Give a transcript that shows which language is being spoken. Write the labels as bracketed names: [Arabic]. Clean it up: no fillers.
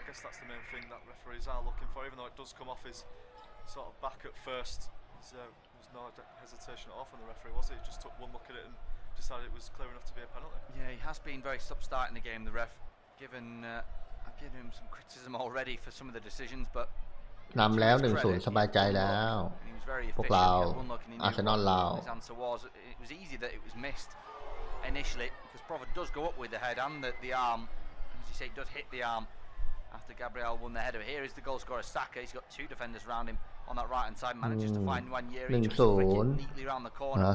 [English] I guess that's the main thing that referees are looking for, even though it does come off his sort of back at first. There was no hesitation at all from the referee, was it? He just took one look at it and decided it was clear enough to be a penalty. Yeah, he has been very stop-start in the game, the ref. I've given him some criticism already for some of the decisions, but [Thai] นำแล้ว 1-0 สบายใจแล้วพวกเราอาร์เซนอลเรา [English] His answer was it was easy that it was missed initially because Provod does go up with the head and the arm. As you say, it does hit the arm after Gabriel won the header. Here is the goal scorer Saka. He's got 2 defenders around him on that right hand side. Manages to find Wanyeri just neatly around the corner.